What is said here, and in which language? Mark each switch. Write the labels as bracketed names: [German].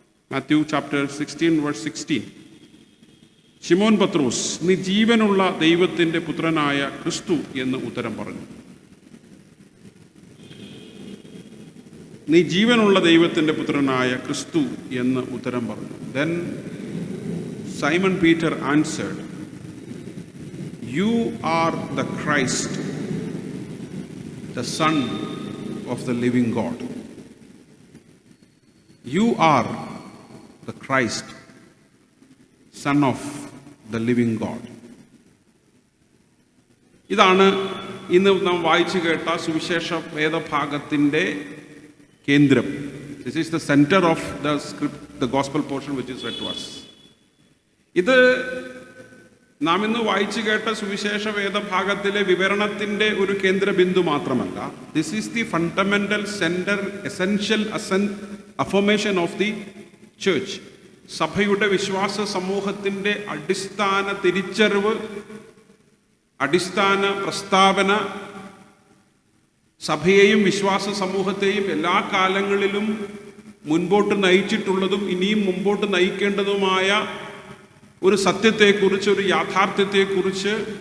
[Malayalam] Matthew chapter 16 verse 16. ശിമോൻ പത്രോസ്, നീ ജീവനുള്ള ദൈവത്തിൻ്റെ പുത്രനായ ക്രിസ്തു എന്ന് ഉത്തരം പറഞ്ഞു. നീ ജീവനുള്ള ദൈവത്തിൻ്റെ പുത്രനായ ക്രിസ്തു എന്ന് ഉത്തരം പറഞ്ഞു. [English] Then Simon Peter answered, You are the Christ, the Son of the living God. You are the Christ, Son of the living God. [Malayalam] ഇതാണ് ഇന്ന് നാം വായിച്ചു കേട്ട സുവിശേഷ വേദഭാഗത്തിൻ്റെ കേന്ദ്രം. [English] This is the center of the script, the gospel portion which is read to us. [Malayalam] ഇത് നാം ഇന്ന് വായിച്ചു കേട്ട സുവിശേഷ വേദഭാഗത്തിലെ വിവരണത്തിൻ്റെ ഒരു കേന്ദ്ര ബിന്ദു മാത്രമല്ല. [English] This is the fundamental centre, essential affirmation of the church. [Malayalam] സഭയുടെ വിശ്വാസ സമൂഹത്തിൻ്റെ അടിസ്ഥാന തിരിച്ചറിവ്, അടിസ്ഥാന പ്രസ്താവന സഭയെയും വിശ്വാസ സമൂഹത്തെയും എല്ലാ കാലങ്ങളിലും മുൻപോട്ട് നയിച്ചിട്ടുള്ളതും ഇനിയും മുമ്പോട്ട് നയിക്കേണ്ടതുമായ ഒരു സത്യത്തെക്കുറിച്ച്, ഒരു യാഥാർത്ഥ്യത്തെക്കുറിച്ച്